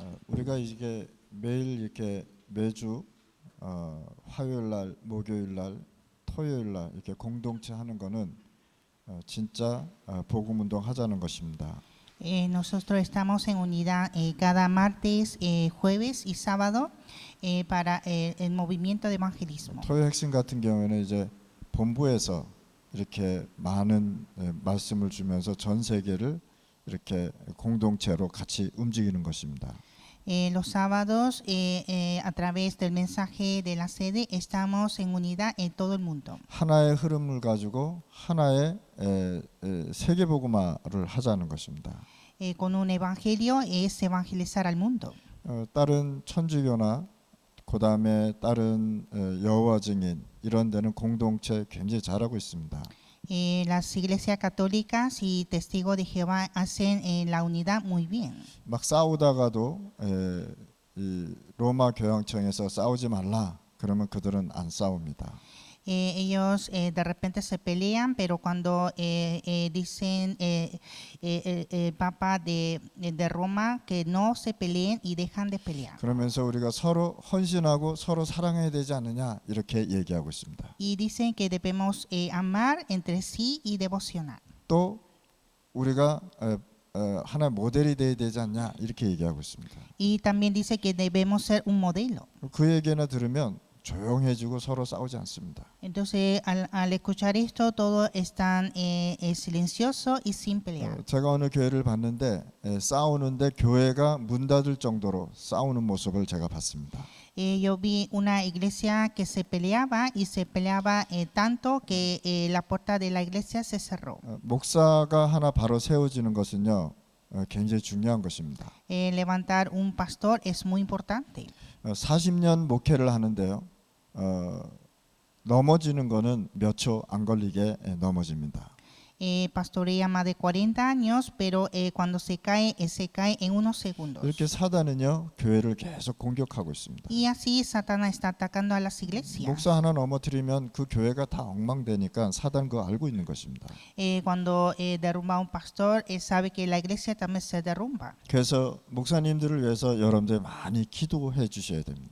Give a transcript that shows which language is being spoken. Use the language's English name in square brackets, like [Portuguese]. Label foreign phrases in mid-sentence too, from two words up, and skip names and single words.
[Korean] 우리가 이게 매일 이렇게 매주 화요일 날, 목요일 날, 토요일 날 이렇게 공동체 하는 거는 진짜 복음 운동 하자는 것입니다. [Spanish] Nosotros estamos en unidad cada martes, jueves y sábado para el movimiento de evangelismo. [Korean] 토요 핵심 같은 경우에는 이제 본부에서 이렇게 많은 말씀을 주면서 전 세계를 이렇게 공동체로 같이 움직이는 것입니다. [Spanish] Los sábados, a través del mensaje de la sede, estamos en unidad en todo el mundo. [Korean] 하나의 흐름을 가지고 하나의 세계 복음화를 하자는 것입니다. [Spanish] Con un evangelio es evangelizar al mundo. [Korean] 다른 천주교나 그다음에 다른 여호와 증인 이런 데는 공동체 굉장히 잘하고 있습니다. [Spanish] Las iglesias católicas y testigos de Jehová hacen la unidad muy bien. [Korean] 막 싸우다가도 이 로마 교황청에서 싸우지 말라 그러면 그들은 안 싸웁니다. [Spanish] Ellos de repente se pelean, pero cuando dicen el Papa de Roma que no se peleen y dejan de pelear. [Korean] 그러면서 우리가 서로 헌신하고 서로 사랑해야 되지 않느냐 이렇게 얘기하고 있습니다. [Spanish] Y dicen que debemos amar entre sí y devocionar. [Korean] 또 우리가 하나의 모델이 돼야 되지 않냐 이렇게 얘기하고 있습니다. [Spanish] Y también dice que debemos ser un modelo. [Korean] 그 얘기나 들으면 조용해지고 서로 싸우지 않습니다. [Spanish] Entonces, al escuchar esto, todos están silenciosos y sin pelear. [Korean] 제가 어느 교회를 봤는데 싸우는데 교회가 문 닫을 정도로 싸우는 모습을 제가 봤습니다. [Spanish] Yo vi una iglesia que se peleaba tanto que la puerta de la iglesia se cerró. [Korean] 목사가 하나 바로 세워지는 것은요 굉장히 중요한 것입니다. [Spanish] Levantar un pastor es muy importante. [Korean] 40년 목회를 하는데요. 넘어지는 거는 몇 초 안 걸리게 넘어집니다. [Spanish] Pastorea más de 40 años, pero cuando se cae en unos segundos. [Korean] 이렇게 사단은요 교회를 계속 공격하고 있습니다. [Spanish] Y así Satanás está atacando a las iglesias. [Korean] 목사 하나 넘어뜨리면 그 교회가 다 엉망되니까 사단 그거 알고 있는 것입니다. [Spanish] Cuando derrumba un pastor, sabe que la iglesia también se derrumba. [Korean] 그래서 목사님들을 위해서 여러분들 많이 기도해 주셔야 됩니다.